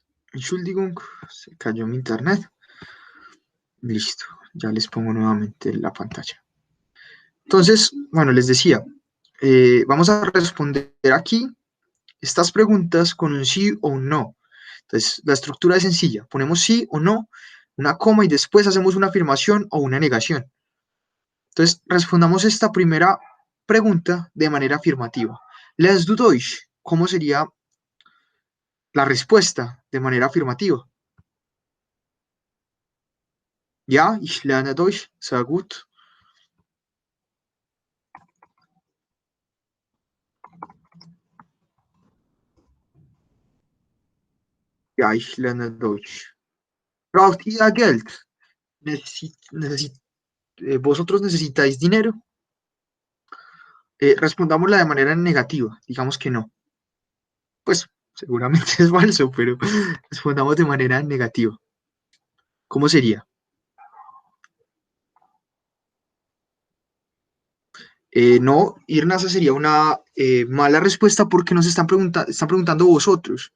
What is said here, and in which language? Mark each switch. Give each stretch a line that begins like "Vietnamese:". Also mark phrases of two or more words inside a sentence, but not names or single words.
Spanish: Entschuldigung, se cayó mi internet. Listo, ya les pongo nuevamente la pantalla. Entonces, bueno, les decía, vamos a responder aquí estas preguntas con un sí o un no. Entonces, la estructura es sencilla. Ponemos sí o no, una coma y después hacemos una afirmación o una negación. Entonces, respondamos esta primera pregunta de manera afirmativa.
German: Les du Deutsch,
Spanish: ¿cómo sería la respuesta de manera afirmativa?
German: Ja, ich lerne Deutsch, sehr gut. Ja, ich lerne Deutsch. Braucht ihr Geld?
Spanish: ¿Vosotros necesitáis dinero? Respondámosla de manera negativa, digamos que no. Pues seguramente es falso, pero respondamos de manera negativa. ¿Cómo sería? No, Irnasa sería una mala respuesta porque nos están preguntando vosotros.